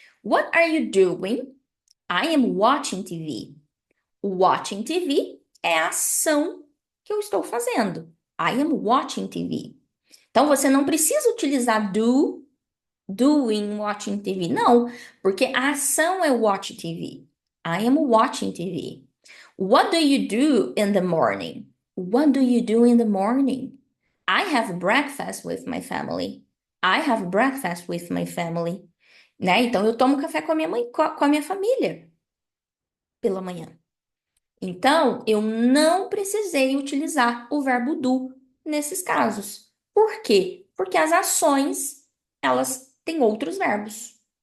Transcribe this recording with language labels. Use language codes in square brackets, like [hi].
[en] What are you doing? I am watching TV. Watching TV [pt] é a ação que eu estou fazendo. [en] I am watching TV. [pt] Então, você não precisa utilizar [en] do doing watching TV. [pt] Não, porque a ação é watch TV. [en] I am watching TV. What do you do in the morning? What do you do in the morning? I have breakfast with my family. I have breakfast with my family. [pt] Né? Então eu tomo café com a minha mãe, com a minha família pela manhã. Então, eu não precisei utilizar o verbo do nesses casos. Por quê? Porque as ações, elas têm outros verbos.